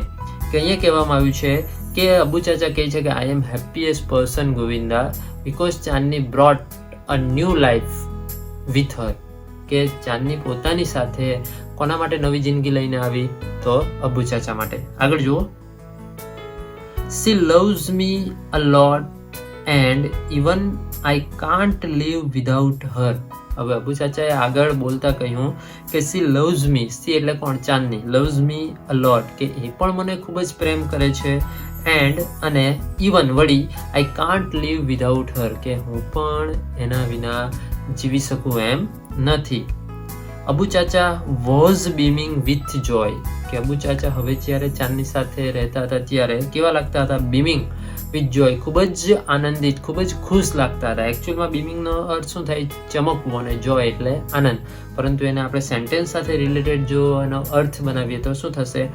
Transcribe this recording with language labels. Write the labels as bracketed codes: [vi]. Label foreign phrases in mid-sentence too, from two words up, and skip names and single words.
[gu] કે અહીંયા કહેવામાં આવ્યું છે કે અબુ ચાચા કહે છે કે [en] I am happiest person Govinda because Chandni brought a new life with her. [gu] કે ચાંદની પોતાની સાથે કોના માટે નવી જિંદગી લઈને આવી? તો અબુ ચાચા માટે. આગળ જુઓ, [en] she loves me a lot and even I can't live without her. [gu] હવે અબુ ચાચાએ આગળ બોલતા કહ્યું કે [en] she loves me, [gu] she એટલે કોણ? ચાંદની. [en] loves me a lot, [gu] કે એ પણ મને ખૂબ જ પ્રેમ કરે છે, and અને even વળી [en] I can't live without her, [gu] કે હું પણ એના વિના જીવી શકું એમ નથી. [en] અબુ ચાચા was beaming with joy, [gu] કે અબુ ચાચા હવે જ્યારે ચાંદની સાથે રહેતા હતા ત્યારે કેવા લાગતા હતા? [en] beaming with joy, [gu] ખૂબ જ આનંદિત, ખૂબ જ ખુશ લાગતા હતા. એકચ્યુઅલમાં બીમિંગનો અર્થ શું થાય? ચમકવું, અને જોય એટલે આનંદ. પરંતુ એને આપણે સેન્ટેન્સ સાથે રિલેટેડ જો એનો અર્થ બનાવીએ તો શું થશે?